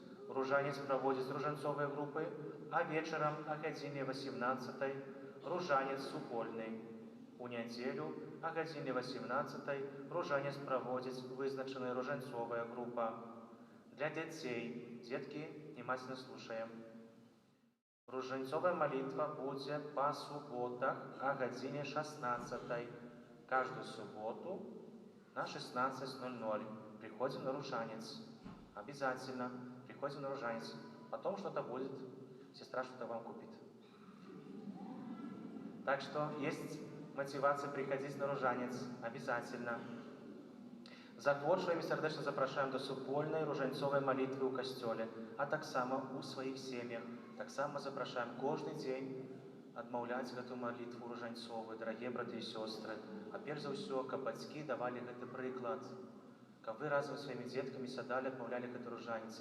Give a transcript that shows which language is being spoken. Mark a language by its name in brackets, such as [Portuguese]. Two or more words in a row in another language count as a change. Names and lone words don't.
[Belarusian] Ружанец праводзіць ружанцовыя групы, а вечарам а гадзіне 18 ружанец супольны. У нядзелю а гадзіне 18 ружанец праводзіць вызначаная ружанцовая група. Для дзяцей, дзеткі, [Russian] внимательно слушаем. [Belarusian] Ружанцовая молитва будзе па суботах а гадзіне 16. [Russian] Каждую субботу на 16:00 приходим на ружанец. Обязательно приходим на ружанец. Потом что-то будет, сестра что-то вам купит. Так что есть мотивация приходить на ружанец. Обязательно. [Belarusian] Захворшваем і сардэчна запрашаем до супольнай ружанцовай малітвы ў касцёле, а таксама ў сваіх сем'ях. Таксама запрашаем кожны дзень адмаўляць гэту малітву ружанцовую, дарагія браты і сёстры. А перш за ўсё, каб бацькі давалі гэты прыклад, каб вы разам з сваімі дзеткамі сядалі, адмаўлялі гэты ружанец.